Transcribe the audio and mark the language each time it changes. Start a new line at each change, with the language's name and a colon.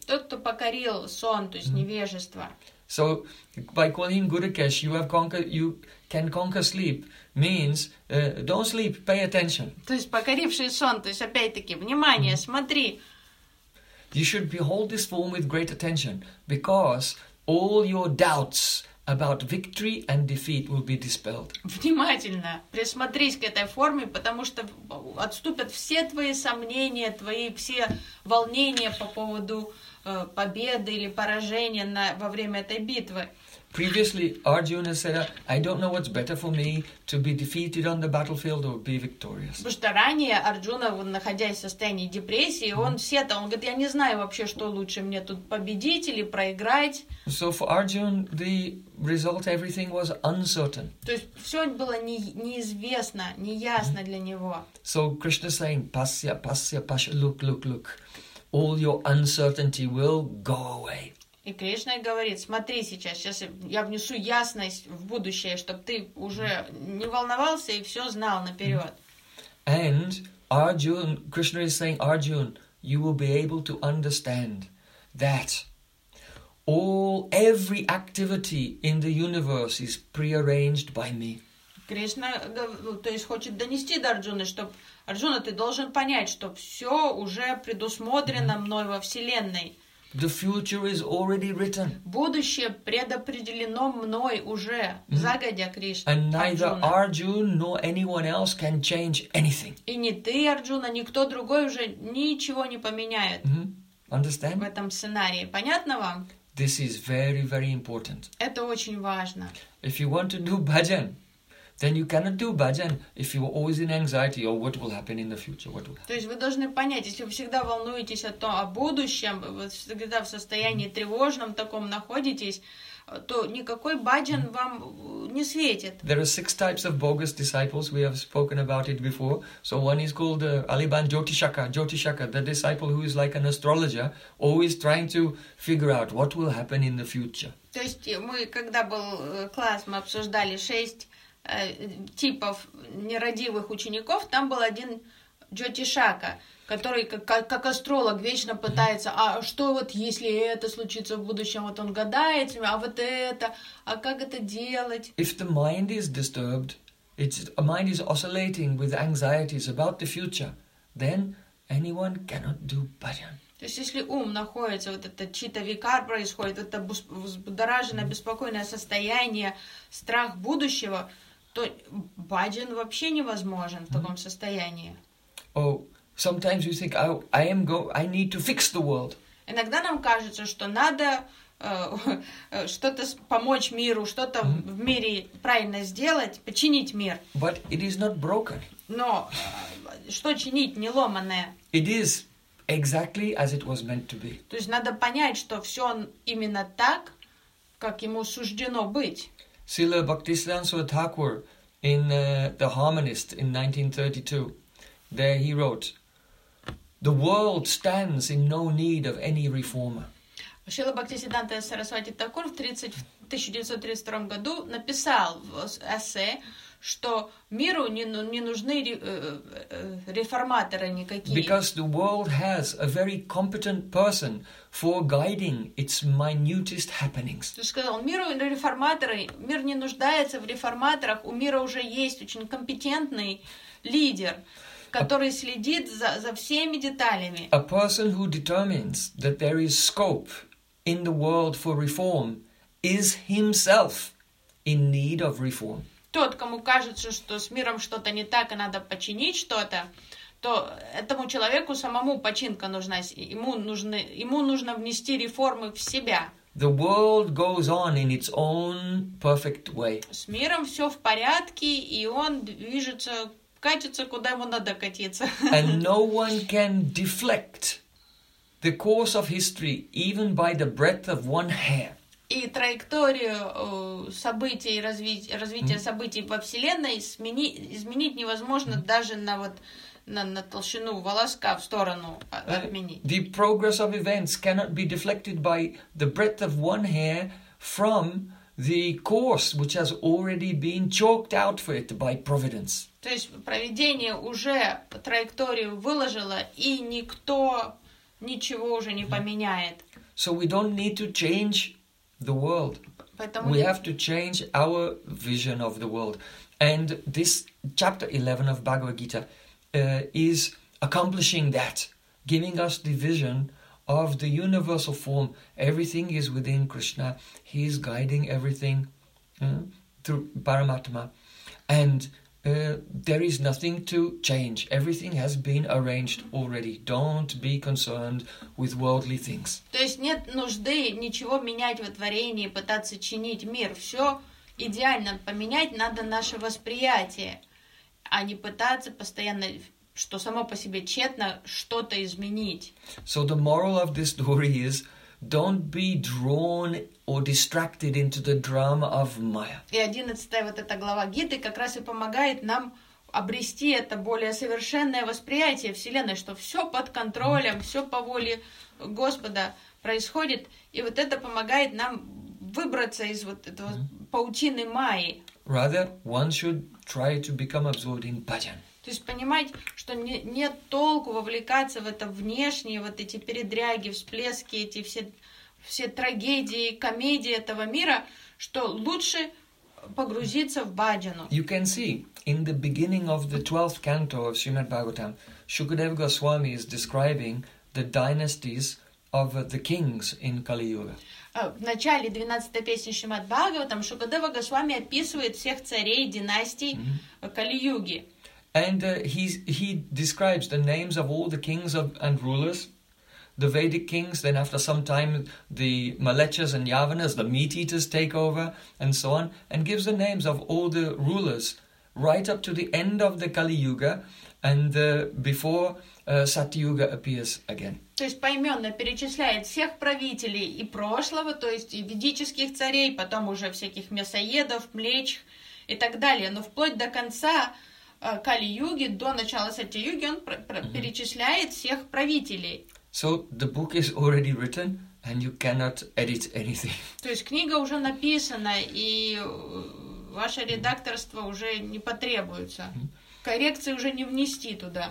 Russian: Тот, кто покорил сон, то есть невежество.
English: So, by calling Gudakesh, you have conquered, you can conquer sleep, means, don't sleep, pay attention.
Russian: То есть, покоривший сон, то есть, опять-таки, внимание, смотри.
English: You should behold this form with great attention, because all your doubts about victory and defeat will be dispelled.
Russian: Внимательно присмотрись к этой форме, потому что отступят все твои сомнения, твои все волнения по поводу победы или поражения на во время этой битвы.
English: Previously, Arjuna said, "I don't know what's better for me to be defeated on the battlefield or be victorious."
Russian: Потому что ранее Арджуна, находясь в состоянии депрессии, он все это, он говорит, я не знаю вообще, что лучше мне тут победить или проиграть.
English: So for Arjuna, the result, everything was uncertain.
Russian: То есть все было неизвестно, неясно для него.
English: So Krishna saying,
Sanskrit: "Pasya, pasya, pasya,
English: look, look, look, all your uncertainty will go away."
Russian: И Кришна говорит, смотри сейчас я внесу ясность в будущее, чтобы ты уже не волновался и все знал наперед.
English: And Arjun, Krishna is saying, Arjun, you will be able to understand that every activity in the universe is prearranged by me.
Russian: Кришна, то есть, хочет донести до Арджуны, чтобы Арджуна, ты должен понять, что все уже предусмотрено мной во Вселенной.
English: The future is already written.
Russian: Будущее предопределено мной уже, загодя, Кришна.
English: And neither Arjuna nor anyone else can change anything.
Russian: И не ты, Арджуна, никто другой уже ничего не поменяет.
English: Understand?
Russian: В этом сценарии. Понятно вам?
English: This is very, very important.
Russian: Это очень важно.
English: If you want to do bhajan, then you cannot do bhajan if you are always in anxiety or what will happen in the future. What will happen?
Russian: То есть вы должны понять, если вы всегда волнуетесь о будущем, вы всегда в состоянии тревожном таком находитесь, то никакой бхаджан вам не светит.
English: There are six types of bogus disciples. We have spoken about it before. So one is called Aliban Jyotishaka. Jyotishaka, the disciple who is like an astrologer, always trying to figure out what will happen in the future.
Russian: То есть мы, когда был класс, мы обсуждали шесть типов нерадивых учеников, там был один Джотишака, который как астролог вечно пытается, а что вот если это случится в будущем, вот он гадает, а вот это, а как это делать?
English: If the mind is disturbed, it's a mind is oscillating with anxieties about the future, then anyone cannot do bhajan.
Russian: То есть, если ум находится, вот это чита-викар происходит, это взбудораженное, беспокойное состояние, страх будущего, то баджан вообще невозможен в таком состоянии.
English: Oh, sometimes you think I need to fix the world.
Russian: Иногда нам кажется, что надо что-то помочь миру, что-то в мире правильно сделать, починить мир.
English: But it is not broken.
Russian: Но что чинить, не ломанное.
English: It is exactly as it was meant to be.
Russian: То есть надо понять, что все именно так, как ему суждено быть.
English: Srila Bhaktisiddhanta Thakur in The Harmonist in 1932, there he wrote, "The world stands in no need of any reformer."
Russian: Srila Bhaktisiddhanta Saraswati Thakur в 1932 году написал в эссе, что миру не нужны реформаторы никакие.
English: Because the world has a very competent person for guiding its minutest happenings.
Russian: То есть сказал, мир не нуждается в реформаторах, у мира уже есть очень компетентный лидер, который следит за всеми деталями.
English: A person who determines that there is scope in the world for reform is himself in need of reform.
Russian: Тот, кому кажется, что с миром что-то не так и надо починить что-то, то этому человеку самому починка нужна, ему нужно внести реформы в себя.
English: The world goes on in its own perfect way.
Russian: С миром все в порядке, и он движется, катится, куда ему надо катиться.
English: And no one can deflect the course of history even by the breadth of one hair.
Russian: и траекторию событий, развития событий во Вселенной изменить невозможно даже на вот на толщину волоска в сторону отменить.
English: The progress of events cannot be deflected by the breadth of one hair from the course which has already been chalked out for it by providence.
Russian: То есть провидение уже траекторию выложило, и никто ничего уже не поменяет.
English: So we don't need to change the world.
Russian: Поэтому
English: we have to change our vision of the world. And this chapter 11 of Bhagavad Gita is accomplishing that, giving us the vision of the universal form. Everything is within Krishna. He is guiding everything through Paramatma. And there is nothing to change. Everything has been arranged already. Don't be concerned with worldly things.
Russian: То есть нет нужды ничего менять во творении, пытаться чинить мир. Все идеально. Поменять надо наше восприятие, а не пытаться постоянно, что само по себе тщетно, что-то изменить.
English: So the moral of this story is, don't be drawn or distracted into the drama of Maya.
Russian: И 11-я вот эта глава Гиты как раз и помогает нам обрести это более совершенное восприятие Вселенной, что все под контролем, все по воле Господа происходит. И вот это помогает нам выбраться из вот этого паутины Майи.
English: Rather, one should try to become absorbed in bhajan.
Russian: То есть понимать, что нет толку вовлекаться в это внешние, вот эти передряги, всплески, эти все трагедии, комедии этого мира, что лучше погрузиться в баджану.
English: You can see, in the beginning of the 12th canto of Srimad Bhagavatam, Shukadeva Goswami is describing the dynasties of the kings in Kali-Yuga.
Russian: В начале 12-й песни Шримад Бхагаватам Шукадева Госвами описывает всех царей династий Кали-Юги.
English: And he describes the names of all the kings and rulers, the Vedic kings, then after some time the Malechas and Yavanas, the meat eaters take over, and so on, and gives the names of all the rulers right up to the end of the Kali Yuga and before Satyuga appears again.
Russian: То есть поименно перечисляет всех правителей и прошлого, то есть и ведических царей, потом уже всяких мясоедов, млеч и так далее, но вплоть до конца Кали-Юги, до начала Сатья-Юги, он перечисляет всех правителей.
English: So the book is already written and you cannot edit anything.
Russian: То есть книга уже написана, и ваше редакторство уже не потребуется. Коррекции уже не внести туда.